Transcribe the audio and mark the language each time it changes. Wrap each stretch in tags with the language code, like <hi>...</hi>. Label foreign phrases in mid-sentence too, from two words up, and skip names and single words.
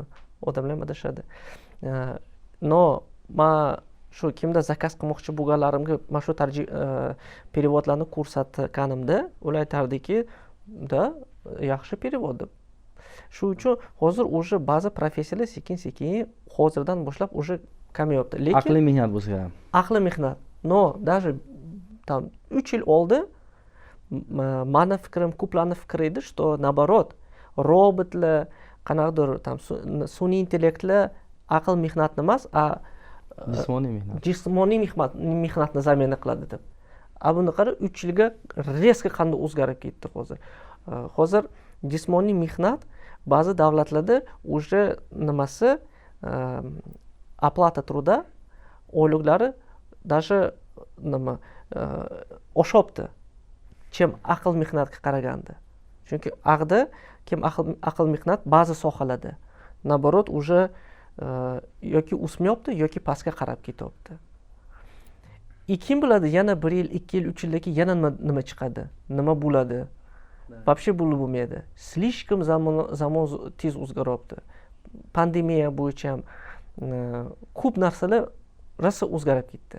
<uz>Odamlar ham adashadi. No, men shu kimda zakaz qilmoqchi bo'lganlarimga mana shu переводlarni ko'rsatganimda, ular aytardiki, da, yaxshi перевод deb. Shu uchun hozir уже ba'zi professiyalar sekin-sekin hozirdan boshlab уже kamayapti. Lekin aqliy mehnat bo'lsa ham. Aqliy mehnat. No, даже tam 3 yil oldin mani fikrim, ko'plarning fikri edi,</uz> <ru>что наоборот,</ru> <uz>robotlar, qanaqadir tam sun'iy intellektlar aql mehnatni emas, jismoniy mehnatni zamena qiladi deb. Buni qara 3 yilga резко qanday o'zgarib ketdi hozir. Hozir jismoniy mehnat ba'zi davlatlarda уже nimasi</uz> <ru>оплата труда</ru> <uz>oyliklari даже nima oshyapti. Kim aql mehnatga qaraganda. Chunki kim aql mehnat ba'zi sohalarda</uz> <ru>наоборот уже</ru> <uz>yoki o'smayapti yoki pastga qarab ketyapti. Kim biladi, yana 1 yil, 2 yil, 3 yildan keyin yana nima chiqadi, nima bo'ladi? Вообще bo'lmaydi. Слишком zamon tez o'zgaryapti. Pandemiya bo'yicha ham ko'p narsalar rosa o'zgarib ketdi.</uz>